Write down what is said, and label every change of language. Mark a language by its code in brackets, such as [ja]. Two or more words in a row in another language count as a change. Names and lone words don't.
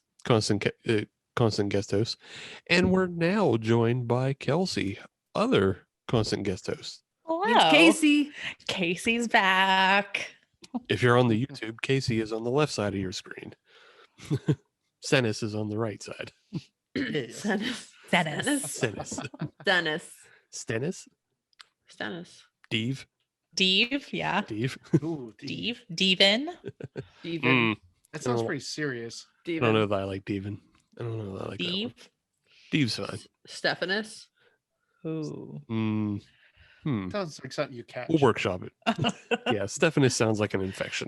[en] constant guest host, and we're now joined by Kelsey, other constant guest host. Hello. It's Kasey. Casey's back. If you're on the YouTube, Kasey is on the left side of your screen. Senis is on the right side. Yes. Dennis. Dennis. Senis. Dennis. Stennis? Dennis. Deve? Deve, yeah. Deve? Ooh, Deve. Devin. Steven. That sounds Oh. pretty serious. I don't know if I like Devin. I don't know if I like that one. Deve. Deve's fine. Stephanus. Ooh. Sounds like something you catch. We'll workshop it. Yeah, Stephanus sounds like an infection.